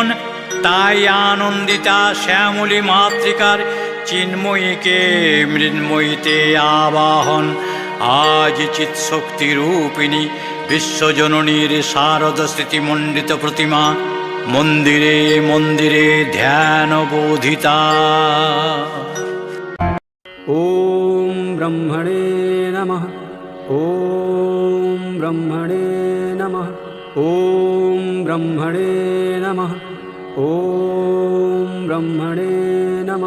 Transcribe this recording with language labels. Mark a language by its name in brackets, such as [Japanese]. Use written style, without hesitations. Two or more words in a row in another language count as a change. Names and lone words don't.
[Bangla] তাই আনন্দিতা শ্যামলী মাতৃকার চিন্ময়ীকে মৃন্ময়ীতে আবাহন। আজ চিৎশক্তি রূপিণী বিশ্বজননীর শারদ স্মৃতিমণ্ডিত প্রতিমা মন্দিরে মন্দিরে ধ্যান বোধিতা। [Sanskrit] ওম ব্রহ্মণে নমঃ। ওম ব্রহ্মণে নমঃ। ওম ব্রহ্মণে নমঃ। ওম ব্রহ্মণে নমঃ।